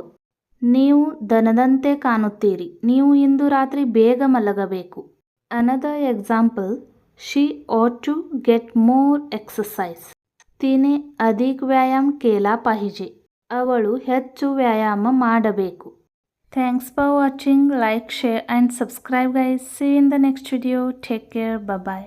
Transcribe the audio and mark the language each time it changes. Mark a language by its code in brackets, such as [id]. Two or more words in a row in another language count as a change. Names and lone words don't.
[kn] ನೀವು ದನದಂತೆ ಕಾಣುತ್ತೀರಿ, ನೀವು ಇಂದು ರಾತ್ರಿ ಬೇಗ ಮಲಗಬೇಕು. [en] another example, ಶಿ ought to get more exercise. [mr] तिने अधिक व्यायाम केला पाहिजे. [kn] ಅವಳು ಹೆಚ್ಚು ವ್ಯಾಯಾಮ ಮಾಡಬೇಕು. [en] thanks for watching. like, share and subscribe guys. see in the next video. take care. bye.